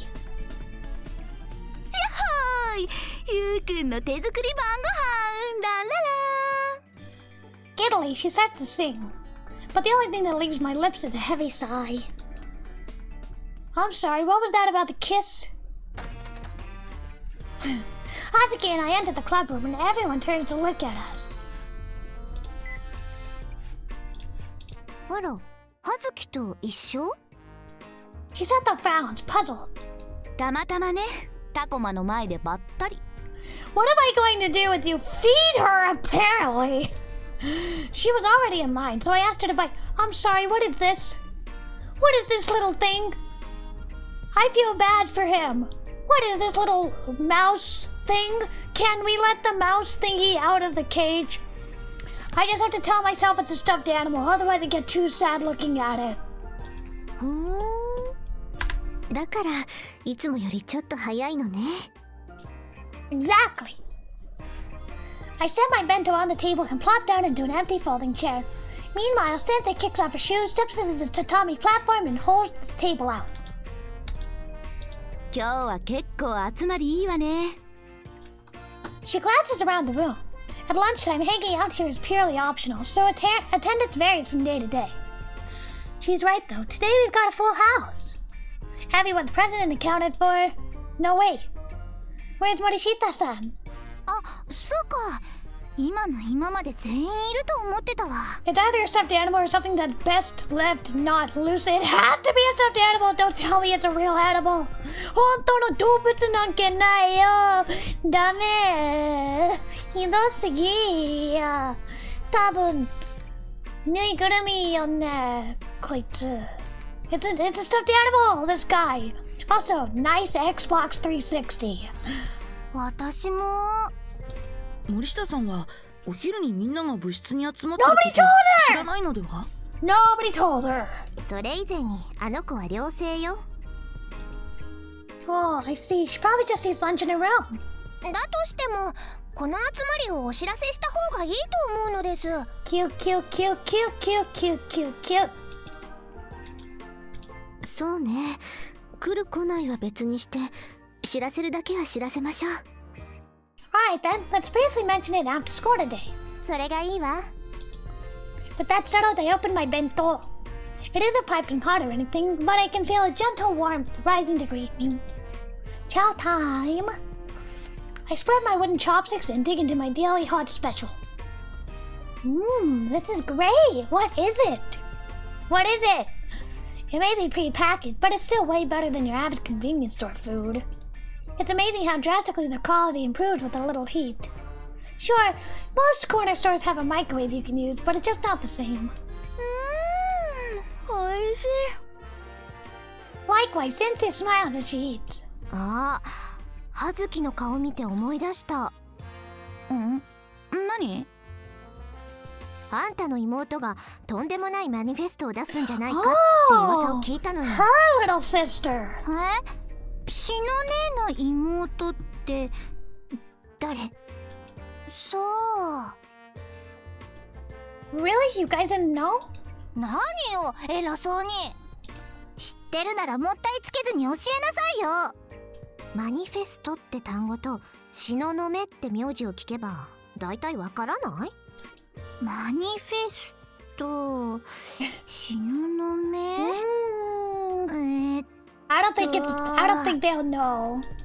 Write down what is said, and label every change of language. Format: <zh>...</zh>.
<ja>やっほーい、ゆうくんの手作り晩ご飯。ランララ</ja> <en>Giddily, she starts to sing. But the only thing that leaves my lips is a heavy sigh. I'm sorry, what was that about the kiss? Hazuki and I enter the club room and everyone turns to look at us.</en> <ja>あら、葉月と一緒？</ja> <en>She sat up frowns, puzzled.</en> <ja>たまたまね、タコマの前でばったり。</ja> <en>What am I going to do with you? Feed her, apparently. She was already in mine, so I asked her to bite. I'm sorry, what is this? What is this little thing? I feel bad for him. What is this little mouse thing? Can we let the mouse thingy out of the cage? I just have to tell myself it's a stuffed animal, otherwise I get too sad looking at it.</en> <ja>ふーん。だから、いつもよりちょっと早いのね。</ja> <en>Exactly. I set my bento on the table and plop down into an empty folding chair. Meanwhile, Sensei kicks off her shoes, steps into the tatami platform, and holds the table out.</en> <ja>今日は結構集まりいいわね。</ja> <en>She glances around the room. At lunchtime, hanging out here is purely optional, so attendance varies from day to day. She's right, though. Today we've got a full house. Everyone's present and accounted for. No, wait. Where's Morishita-san?</en> <ja>あ、そうか。今の今まで全員いると思ってたわ。</ja> <en>It's either a stuffed animal or something that's best left not loose. It has to be a stuffed animal. Don't tell me it's a real animal.</en> <ja>本当の動物なんけないよ。ダメ。ひどすぎや。多分、ぬいぐるみよね。こいつ。</ja> <en>It's a stuffed animal, this guy. Also, nice Xbox 360.</en> <ja>私も。森下さんはお昼にみんなが部室に集まってる</ja> <en>Nobody</en> <ja>こと</ja> <en>told her!</en> <ja>知らないのでは？</ja> <en>Nobody told her.</en> <ja>それ以前にあの子は寮生よ。</ja> <en>Oh, I see. She probably just eats lunch in her room.</en> <ja>だとしても、この集まりをお知らせした方がいいと思うのです。</ja> <en>Cute, cute, cute, cute, cute, cute, cute, cute.</en> <ja>そうね。来る来ないは別にして、知らせるだけは知らせましょう。</ja> <en>Alright then, let's briefly mention it after school today.</en> <ja>それがいいわ。</ja> <en>With that settled, I opened my bento. It isn't piping hot or anything, but I can feel a gentle warmth rising to greet me. Chow time! I spread my wooden chopsticks and dig into my daily hot special. This is great! What is it? What is it? It may be pre-packaged, but it's still way better than your average convenience store food. It's amazing how drastically the quality improves with a little heat. Sure, most corner stores have a microwave you can use, but it's just not the same.</en> <ja>おいしい。</ja> <en>Likewise, Sensei smiles as she eats.</en> <ja>ああ、葉月の顔見て思い出した。何？あんたの妹がとんでもないマニフェストを出すんじゃないかって噂を聞いたのよ。</ja> <en>Her little sister.</en> <ja>しの姉の妹って誰？そう。</ja> <en>Really? You guys didn't know?</en> <ja>何よ、偉そうに。知ってるならもったいつけずに教えなさいよ。マニフェストって単語としののめって名字を聞けばだいたいわからない？マニフェスト、しののめ。</ja> <en>I don't think they'll know.</en>